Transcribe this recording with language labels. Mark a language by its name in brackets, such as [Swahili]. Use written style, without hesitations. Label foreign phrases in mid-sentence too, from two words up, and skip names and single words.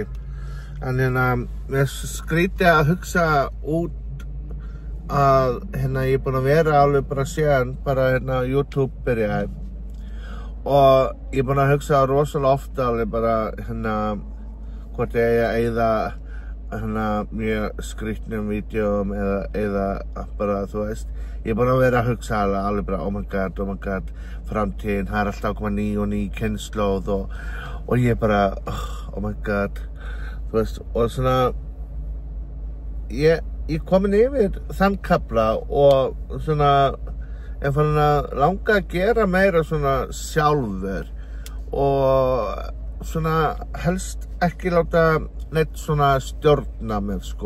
[Icelandic] En mér skrítið að hugsa út að ég er búinn að vera alveg bara síðan, bara YouTube byrjaði. Og ég er búinn að hugsa rosalega ofta alveg bara hvort ég eigi að eyða mjög skrítnum vídeóm eða bara, þú veist. Ég er búinn að vera að hugsa alveg bara, [English] oh my god, [Icelandic] framtíðin, það er alltaf að koma ný og ný kynslóð og ég er bara, [English] oh my god, [Icelandic] þú veist, og svona, ég komin yfir þann kafla og svona, er farin að langa að gera meira svona sjálfur og svona helst ekki láta neitt svona stjórna mig, sko.